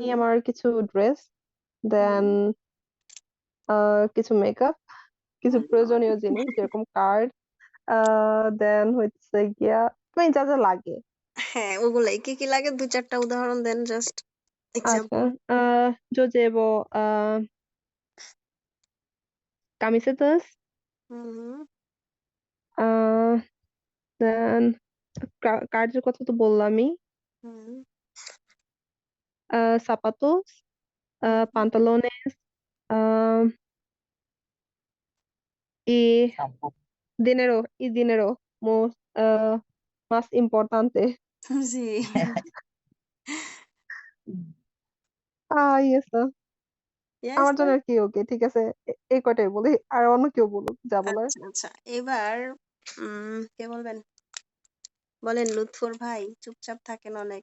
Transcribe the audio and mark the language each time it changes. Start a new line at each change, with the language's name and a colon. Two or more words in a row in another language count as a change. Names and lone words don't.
Bangla: আমি আমার কিছু ড্রেস, হুম, দেন কিছু মেকআপ, কিছু
English: my God.
Bangla: প্রয়োজনীয় জিনিস যেরকম কার্ড, দেন হচ্ছে গিয়া মানে যা যা লাগে। হ্যাঁ, ওগুলাই। কি লাগে ২-৪ টা উদাহরণ দেন জাস্ট আচ্ছা, এক্সাম্পল।
Spanish: yo llevo camisetas,
Bangla: হুম, দেন কার্ডের কথা তো বললামই, হুম, zapatos, হুম,
Spanish: pantalones, ah, y dinero, más importante.
Bangla: হুম। জি। eso. ইয়েস আমার জন্য স্যার। আর কি ওকে, ঠিক আছে। এই কয়টাই বলি, আর অন্য কেউ বলুক যা বলার। আচ্ছা। এবার কে বলবেন? বলেন লুৎফর ভাই, চুপচাপ থাকেন অনেক।